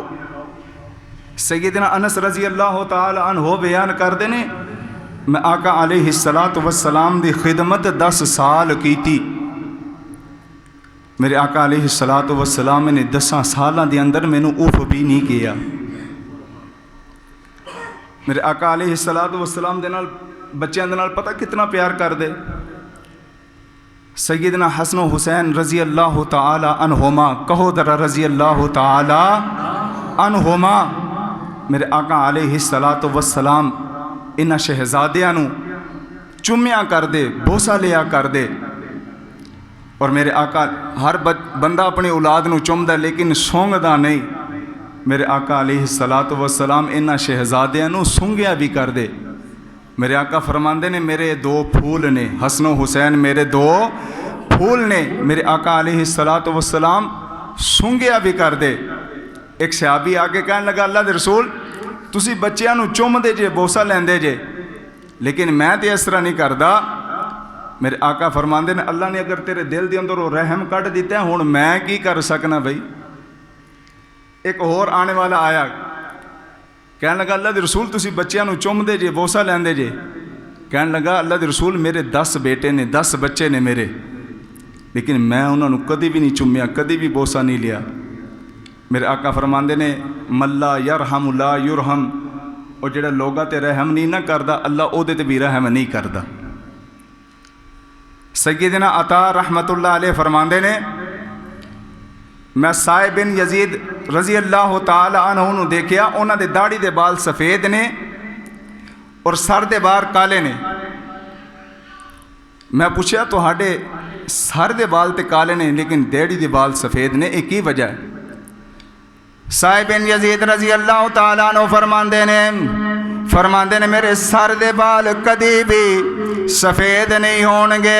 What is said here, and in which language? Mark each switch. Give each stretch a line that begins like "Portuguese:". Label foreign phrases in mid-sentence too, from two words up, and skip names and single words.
Punjabi: سیدنا انس
Arabic: رضی اللہ تعالی عنہ
Punjabi: بیان کر دینے، میں آقا
Arabic: علیہ السلام
Punjabi: دی خدمت 10 سال کی تھی۔ میرے آقا
Arabic: علیہ السلام
Punjabi: نے 10 سالاں دے اندر میں نے اوف بھی نہیں کیا۔ میرے آقا
Arabic: علیہ السلام
Punjabi: دے نال بچیاں دے نال پتہ کتنا پیار کر دے۔ سیدنا حسن و حسین
Arabic: رضی اللہ تعالی عنہما،
Punjabi: کہو ذرا
Arabic: رضی اللہ تعالی عنہما۔
Punjabi: میرے آقا
Arabic: علیہ السلام
Punjabi: انہاں شہزادیاں نو چومیا کر دے، بوسا لیا کر دے، اور میرے آقا ہر بندہ اپنی اولاد نو چومدا لیکن سونگدا نہیں۔ میرے آقا
Arabic: علیہ السلام
Punjabi: انہاں شہزادیاں نو سونگیا بھی کر دے۔ میرے آقا فرماندے نے میرے 2 پھول نے، حسن و حسین میرے 2 پھول نے، میرے آقا
Arabic: علیہ السلام
Punjabi: سونگیا بھی کر دے۔ ایک صحابی آگے کہنے لگا اللہ دے رسول تسی بچیاں نو چوم دے جے، بوسا لیندے جے، لیکن میں تے اس طرح نہیں کردا۔ میرے آقا فرماندے نے اللہ نے اگر تیرے دل دے اندر وہ رحم کٹ دیتا ہے ہن میں کی کر سکنا بھائی۔ ایک اور آنے والا آیا کہنے لگا اللہ دے رسول تسی بچیاں نو چوم دے جے، بوسا لیندے جے، کہنے لگا اللہ دے رسول میرے 10 بیٹے نے، 10 بچے نے میرے، لیکن میں انہوں نے کدی بھی نہیں چومیا، کدی بھی بوسا نہیں لیا۔ میرے آقا فرماندے نے
Arabic: ملا یرحم لا یرحم،
Punjabi: اور جڑا لوگاں تے رحم نہیں نہ کردا اللہ او دے تے بھی رحم نہیں کردا۔ سیدنا عطا
Arabic: رحمت اللہ علیہ
Punjabi: فرماندے نے میں سائب بن یزید
Arabic: رضی اللہ تعالی عنہ
Punjabi: نو دیکھیا، انہاں دے داڑھی دے بال سفید نے اور سر دے بال کالے نے۔ میں پوچھا تہاڈے سر دے بال تے کالے نے لیکن دیڑھی دے بال سفید نے، یہ کی وجہ ہے؟ صاحب بن یزید
Arabic: رضی اللہ تعالیٰ عنہ
Punjabi: فرماندے نے میرے سر دے بال کدی بھی سفید نہیں ہون گے۔